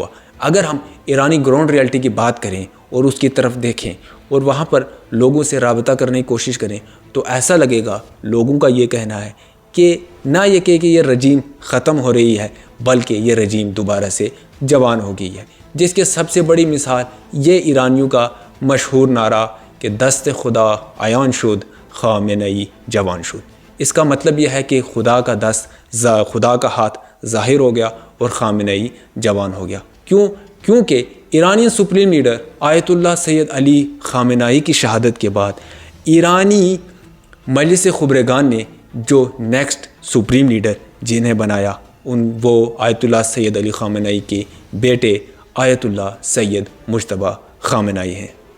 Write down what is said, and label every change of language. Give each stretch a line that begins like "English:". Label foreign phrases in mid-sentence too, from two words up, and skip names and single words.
Urdu: اگر ہم ایرانی گراؤنڈ ریالٹی کی بات کریں اور اس کی طرف دیکھیں اور وہاں پر لوگوں سے رابطہ کرنے کی کوشش کریں تو ایسا لگے گا، لوگوں کا یہ کہنا ہے کہ نہ یہ کہ یہ رجیم ختم ہو رہی ہے بلکہ یہ رجیم دوبارہ سے جوان ہو گئی ہے، جس کے سب سے بڑی مثال یہ ایرانیوں کا مشہور نعرہ کہ
Persian: دست خدا عیان شد خامنئی جوان شد۔
Urdu: اس کا مطلب یہ ہے کہ خدا کا دست، خدا کا ہاتھ ظاہر ہو گیا اور خامنئی جوان ہو گیا۔ کیونکہ ایرانی سپریم لیڈر آیت اللہ سید علی خامنئی کی شہادت کے بعد ایرانی مجلس خبرگان نے جو نیکسٹ سپریم لیڈر جنہیں بنایا وہ آیت اللہ سید علی خامنئی کے بیٹے آیت اللہ سید مجتبی خامنئی ہیں۔